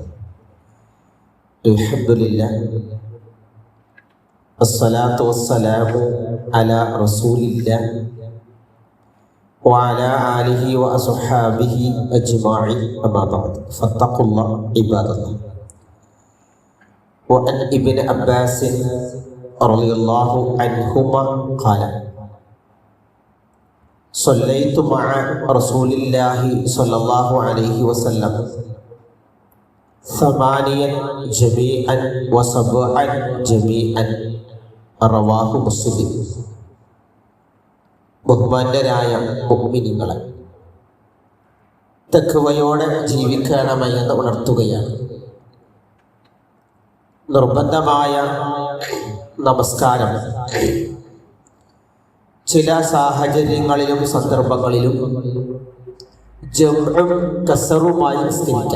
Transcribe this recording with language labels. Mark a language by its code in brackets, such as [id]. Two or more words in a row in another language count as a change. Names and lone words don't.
[ar] الحمد لله والصلاة والسلام على رسول الله وعلى آله وأصحابه أجمعين. أما بعد فاتقوا الله عباد الله. وعن ابن عباس رضي الله عنهما قال صليت مع رسول الله صلى الله عليه وسلم 8 جميعا و7 جميعا رواه مسلم. [ml] ബഹുമാന്യരായ മുഅ്മിനീങ്ങളെ, തഖ്വയോടെ ജീവിക്കണമെന്ന് ഉണർത്തുകയാണ്. നിർബന്ധമായ നമസ്കാരം ചില സാഹചര്യങ്ങളിലും സന്ദർഭങ്ങളിലും ജംഉം കസറുമായി നിസ്കരിക്കാം.